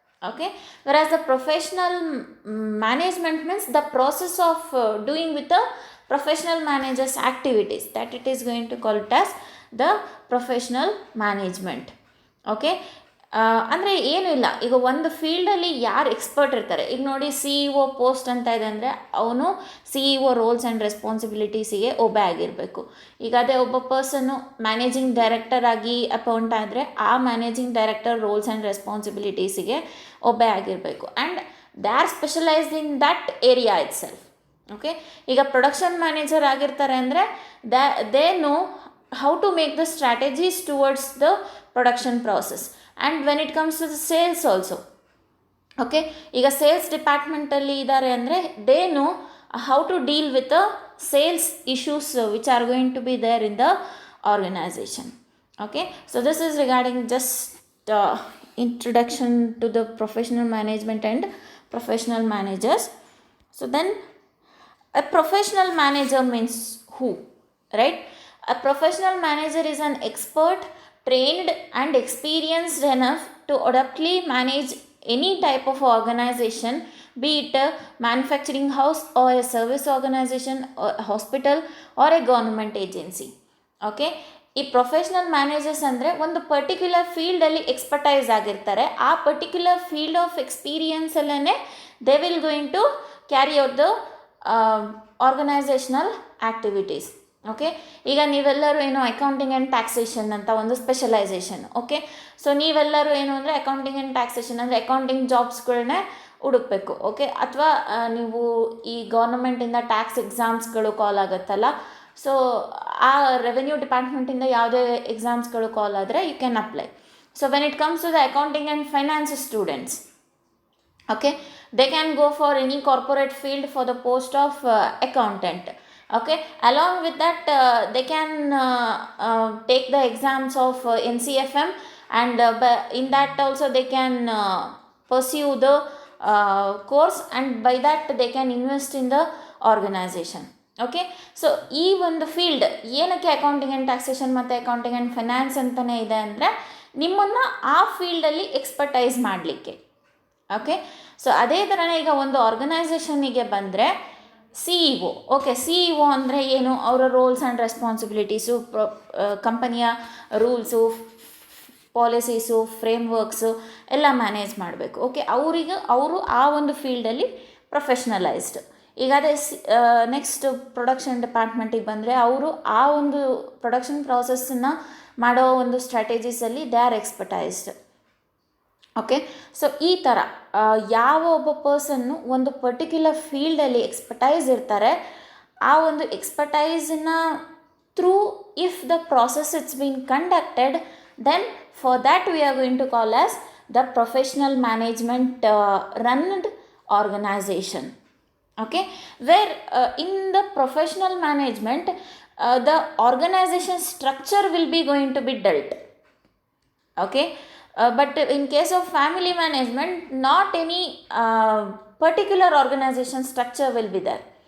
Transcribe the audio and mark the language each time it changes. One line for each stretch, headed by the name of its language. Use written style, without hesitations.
English: Okay, whereas the professional management means the process of doing with the professional managers activities, that it is going to call it as the professional management.
Kannada: Okay, ಅಂದರೆ ಏನೂ ಇಲ್ಲ, ಈಗ ಒಂದು ಫೀಲ್ಡಲ್ಲಿ ಯಾರು expert ಇರ್ತಾರೆ, ಈಗ ನೋಡಿ CEO ಪೋಸ್ಟ್ ಅಂತ ಇದೆ ಅಂದರೆ ಅವನು CEO ರೋಲ್ಸ್ ಆ್ಯಂಡ್ ರೆಸ್ಪಾನ್ಸಿಬಿಲಿಟೀಸಿಗೆ ಒಬೆ ಆಗಿರಬೇಕು. ಈಗ ಅದೇ ಒಬ್ಬ ಪರ್ಸನ್ನು ಮ್ಯಾನೇಜಿಂಗ್ ಡೈರೆಕ್ಟರ್ ಆಗಿ ಅಪಾಯಿಂಟ್ ಆದರೆ ಆ ಮ್ಯಾನೇಜಿಂಗ್ ಡೈರೆಕ್ಟರ್ ರೋಲ್ಸ್ ಆ್ಯಂಡ್ ರೆಸ್ಪಾನ್ಸಿಬಿಲಿಟೀಸಿಗೆ ಒಬೆ ಆಗಿರಬೇಕು,
English: And they are specialized in that area itself.
Kannada: Okay, ಈಗ ಪ್ರೊಡಕ್ಷನ್ ಮ್ಯಾನೇಜರ್ ಆಗಿರ್ತಾರೆ ಅಂದರೆ
English: They know how to make the strategies towards the production process, and when it comes to the sales also. Okay,
Kannada: ಈಗ sales ಡಿಪಾರ್ಟ್ಮೆಂಟಲ್ಲಿ ಇದ್ದಾರೆ ಅಂದರೆ
English: They know how to deal with the sales issues which are going to be there in the organization. Okay, so this is regarding just introduction to the professional management and professional managers. So then a professional manager means who, right? A professional manager is an expert, trained and experienced enough to adeptly manage any type of organization, be it a manufacturing house or a service organization or a hospital or a government agency.
Kannada: Okay, ಈ professional managers ಅಂದರೆ ಒಂದು particular ಫೀಲ್ಡಲ್ಲಿ expertise ಆಗಿರ್ತಾರೆ, ಆ particular field of ಎಕ್ಸ್ಪೀರಿಯನ್ಸಲ್ಲೇ
English: They will going to carry out the organizational activities.
Kannada: Okay, ಈಗ ನೀವೆಲ್ಲರೂ ಏನು accounting and taxation ಅಂತ ಒಂದು ಸ್ಪೆಷಲೈಸೇಷನ್. ಓಕೆ, ಸೊ ನೀವೆಲ್ಲರೂ ಏನು ಅಂದರೆ ಅಕೌಂಟಿಂಗ್ ಆ್ಯಂಡ್ ಟ್ಯಾಕ್ಸೇಷನ್ ಅಂದರೆ ಅಕೌಂಟಿಂಗ್ ಜಾಬ್ಸ್ಗಳನ್ನೇ ಹುಡುಕ್ಬೇಕು. ಓಕೆ, ಅಥವಾ ನೀವು ಈ ಗೌರ್ಮೆಂಟಿಂದ ಟ್ಯಾಕ್ಸ್ ಎಕ್ಸಾಮ್ಸ್ಗಳು ಕಾಲ್ ಆಗುತ್ತಲ್ಲ, ಸೊ ಆ ರೆವೆನ್ಯೂ ಡಿಪಾರ್ಟ್ಮೆಂಟಿಂದ ಯಾವುದೇ ಎಕ್ಸಾಮ್ಸ್ಗಳು ಕಾಲ್ ಆದರೆ
English: You can apply. So when it comes to the accounting and finance students, okay, they can go for any corporate field for the post of accountant. Okay, along with that they can take the exams of NCFM, and in that also they can pursue the course, and by that they can invest in the organization.
Kannada: Okay, so ಈ ಒಂದು field ಏನಕ್ಕೆ accounting and taxation ಮತ್ತು accounting and finance ಅಂತಲೇ ಇದೆ ಅಂದರೆ ನಿಮ್ಮನ್ನು ಆ ಫೀಲ್ಡಲ್ಲಿ ಎಕ್ಸ್ಪರ್ಟೈಸ್ ಮಾಡಲಿಕ್ಕೆ. ಓಕೆ, ಸೊ ಅದೇ ಥರನೇ ಈಗ ಒಂದು ಆರ್ಗನೈಸೇಷನ್ನಿಗೆ ಬಂದರೆ CEO. ಓಕೆ, CEO ಅಂದರೆ ಏನು, ಅವರ ರೋಲ್ಸ್ ಆ್ಯಂಡ್ ರೆಸ್ಪಾನ್ಸಿಬಿಲಿಟೀಸು, ಕಂಪನಿಯ ರೂಲ್ಸು, ಪಾಲಿಸೀಸು, ಫ್ರೇಮ್ವರ್ಕ್ಸು ಎಲ್ಲ ಮ್ಯಾನೇಜ್ ಮಾಡಬೇಕು. ಓಕೆ, ಅವರು ಆ ಒಂದು ಫೀಲ್ಡಲ್ಲಿ ಪ್ರೊಫೆಷ್ನಲೈಸ್ಡ್. ಈಗ ಅದೇ ನೆಕ್ಸ್ಟ್ ಪ್ರೊಡಕ್ಷನ್ ಡಿಪಾರ್ಟ್ಮೆಂಟಿಗೆ ಬಂದರೆ ಅವರು ಆ ಒಂದು ಪ್ರೊಡಕ್ಷನ್ ಪ್ರಾಸೆಸ್ಸನ್ನು ಮಾಡೋ ಒಂದು ಸ್ಟ್ರಾಟಜೀಸಲ್ಲಿ
English: They are expertised. Okay, so
Kannada: ಈ ಥರ ಯಾವ ಒಬ್ಬ ಪರ್ಸನ್ನು ಒಂದು ಪರ್ಟಿಕ್ಯುಲರ್ ಫೀಲ್ಡಲ್ಲಿ ಎಕ್ಸ್ಪರ್ಟೈಸ್ ಇರ್ತಾರೆ, ಆ ಒಂದು ಎಕ್ಸ್ಪರ್ಟೈಸನ್ನ through
English: If the process it's been conducted, then for that we are going to call as the professional management run organization. Okay, where in the professional management the organization structure will be going to be dealt. Okay, but in case of family management, not any particular organization structure will be there.